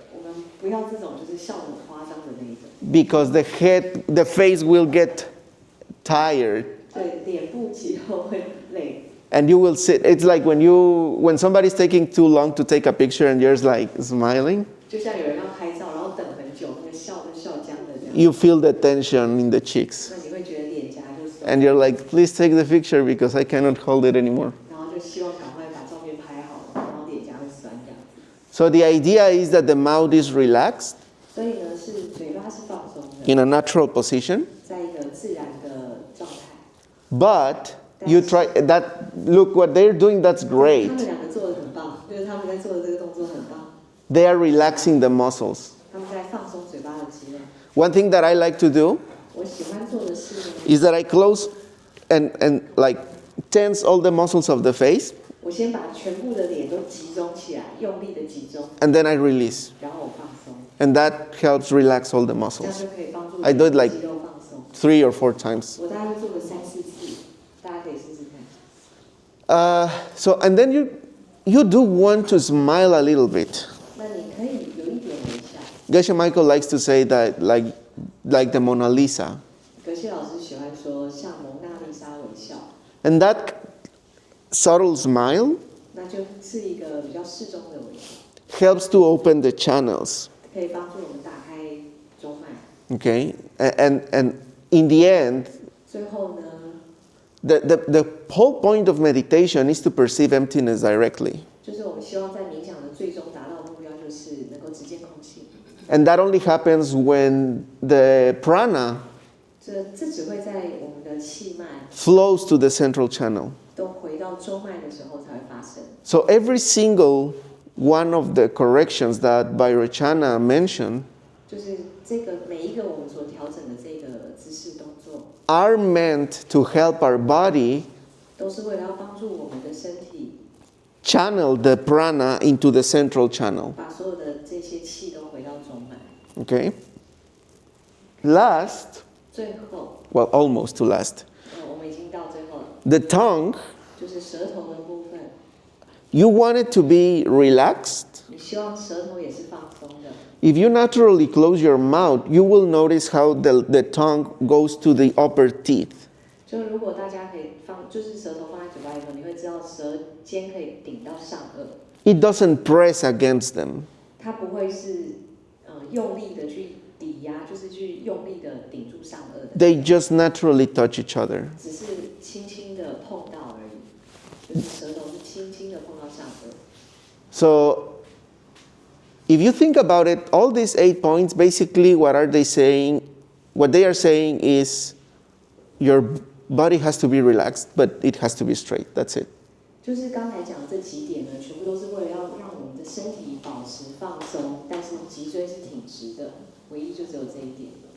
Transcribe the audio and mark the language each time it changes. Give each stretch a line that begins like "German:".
Chinese: 我们不要这种就是笑得很夸张的那一种。
English: because the face will get tired
Chinese: 对，脸部肌肉会累。
English: and you will sit. It's like when somebody's taking too long to take a picture and you're like smiling.
Chinese: 就像有人要拍照，然后等很久，那个笑僵的这样。
English: You feel the tension in the cheeks
Chinese: 那你会觉得脸颊就酸。
English: and you're like, please take the picture because I cannot hold it anymore.
Chinese: 然后就希望赶快把照片拍好，然后脸颊会酸这样。
English: So the idea is that the mouth is relaxed
Chinese: 所以呢，是嘴巴是放松的，
English: in a natural position,
Chinese: 在一个自然的状态。
English: but you try that. Look what they're doing. That's
Chinese: 他
English: great.
Chinese: 们两个做的很棒，就是他们在做的这个动作很棒，
English: They are relaxing the muscles.
Chinese: 他们在放松嘴巴的肌肉。
English: One thing that I like to do
Chinese: 我喜欢做的是呢，
English: is that I close and like tense all the muscles of the face,
Chinese: 我先把全部的脸都集中起来，用力的集中，
English: and then I release.
Chinese: 然后我放松，
English: And that helps relax all the
Chinese: 这样
English: muscles.
Chinese: 就可以帮助
English: I do it like
Chinese: 肌肉放松。
English: 3 or 4 times.
Chinese: 我大概会做个3-4次，大家可以试试看。
English: So and then you do want to smile a little bit.
Chinese: 那你可以有一点微笑。
English: Geshe Michael likes to say that like the Mona Lisa.
Chinese: 格谢老师喜欢说像蒙娜丽莎微笑，
English: And that subtle smile
Chinese: 那就是一个比较适中的微笑，
English: helps to open the channels.
Chinese: 可以帮助我们打开中脉。
English: Okay? And in the end,
Chinese: 最后呢，
English: the whole point of meditation is to perceive emptiness directly.
Chinese: 就是我们希望在冥想的最终达到的目标，就是能够直接空气。
English: And that only happens when the prana
Chinese: 这只会在我们的气脉
English: flows to the central channel.
Chinese: 都回到中脉的时候才会发生。
English: So every single one of the corrections that Vairocana mentioned
Chinese: 就是这个每一个我们所调整的这个姿势动作，
English: are meant to help our body
Chinese: 都是为了要帮助我们的身体
English: channel the prana into the central channel.
Chinese: 把所有的这些气都回到中脉。
English: Okay? Last,
Chinese: 最后，
English: well, almost to last,
Chinese: 我们已经到最后了，
English: the tongue,
Chinese: 就是舌头的部分。
English: you want it to be relaxed.
Chinese: 你希望舌头也是放松的。
English: If you naturally close your mouth, you will notice how the tongue goes to the upper teeth.
Chinese: 就如果大家可以就是舌头放在嘴巴里头，你会知道舌尖可以顶到上颚，
English: It doesn't press against them.
Chinese: 它不会是用力的去抵压，就是去用力的顶住上颚的，
English: They just naturally touch each other.
Chinese: 只是轻轻的碰到而已，就是舌头是轻轻的碰到上颚。
English: So, if you think about it, all these 8 points, basically what are they saying? What they are saying is your body has to be relaxed, but it has to be straight. That's it.
Chinese: 就是刚才讲的这几点呢，全部都是为了要让我们的身体保持放松，但是脊椎是挺直的，唯一就只有这一点。